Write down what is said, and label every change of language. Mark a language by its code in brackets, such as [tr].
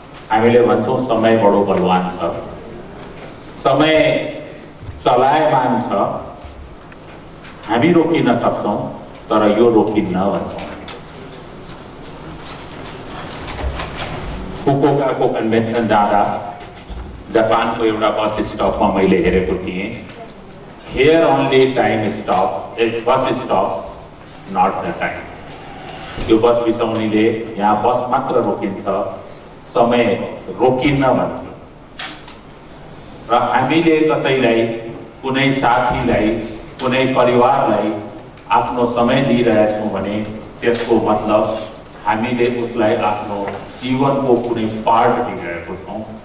[ne] हामीले भन्छौँ समय बडो बलवान छ, समय चलायमान छ, हामी रोकिन सक्छौँ तर यो रोकिन्न भन्छौँ. फुकुओकाको कन्भेन्सन जाँदा जापानको एउटा बस स्टपमा मैले हेरेको थिएँ. [en] Here only time stop, bus stops not the time. [ne] यो बस बिसाउनेले यहाँ बस मात्र रोकिन्छ, समय रोकिन्न भन्थ्यो. र हामीले कसैलाई, कुनै साथीलाई, कुनै परिवारलाई आफ्नो समय दिइरहेछौँ भने त्यसको मतलब हामीले उसलाई आफ्नो जीवनको कुनै पार्ट दिइरहेको छौँ.